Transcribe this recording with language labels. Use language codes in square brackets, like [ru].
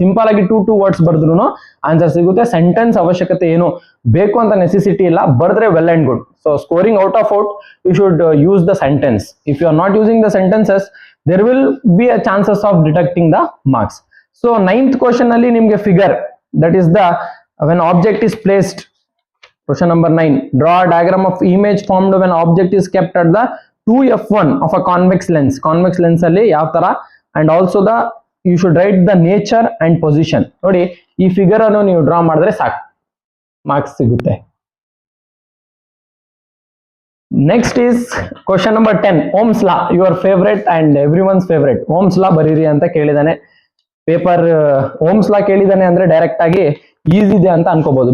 [kn] Simple ಆಗಿ 2 words ಬರೆದ್ರು answer ಸಿಗುತ್ತೆ. ಸೆಂಟೆನ್ಸ್ ಅವಶ್ಯಕತೆ ಏನು ಬೇಕು ಅಂತ ನೆಸೆಸಿಟಿ ಇಲ್ಲ, ಬರೆದ್ರೆ well and good. [en] So scoring out of out you should use the sentence. If you are not using the sentences there will be a chances of detecting the marks. So 9th question [kn] ಅಲ್ಲಿ ನಿಮ್ಗೆ [en] Figure, that is the when object is placed. Question number 9, draw a diagram of image formed when object is kept at the 2f1 of a convex lens. Convex lens [kn] ಅಲ್ಲಿ ಯಾವ ತರ, [en] and also the you should write the nature and position. [kn] ನೋಡಿ ಈ figure ಅನ್ನು ನೀವು draw ಮಾಡಿದ್ರೆ ಸಾಕು, marks ಸಿಗುತ್ತೆ. [en] Next is question number 10, Ohm's law, your favourite and everyone's favourite. [kn] Ohm's law ಬರೀರಿ ಅಂತ ಕೇಳಿದಾನೆ. ಪೇಪರ್ ಓಮ್ಸ್ ಲಾ ಕೇಳಿದಾನೆ ಅಂದ್ರೆ ಡೈರೆಕ್ಟ್ ಆಗಿ ಈಸಿ ಇದೆ ಅಂತ ಅನ್ಕೋಬಹುದು.